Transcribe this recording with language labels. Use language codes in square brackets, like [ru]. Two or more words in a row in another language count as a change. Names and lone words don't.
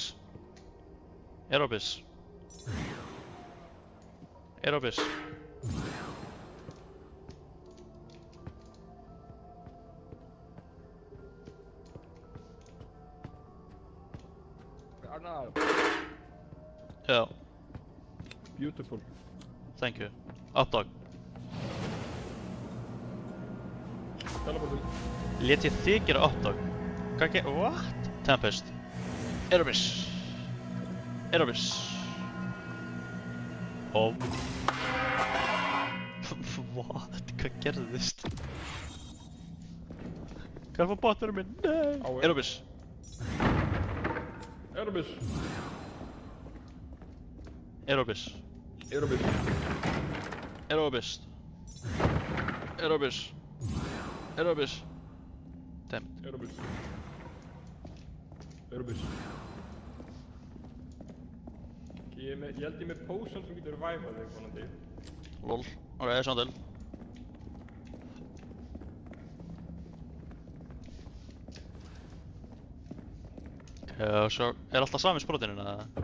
[is] Erebus. Erebus. Arnar. Já, [en] Beautiful. thank you. [is] Uppdog. Teleportum. Lét ég þig gera uppdog? [en] What? Tempest. Erebus. Erebus. What? [is] Hvað gerðist? Hvað var botnurinn minn? Nei! Á, Erebus. Erebus. Erebus. Erebus. Erebus. Erebus. Erebus. Dammit. Erebus. Erebus. Ég held ég með potion sem getur revivað þig vonandi. Lol. Ok, svona til. Og svo er alltaf sami sprotinn eða?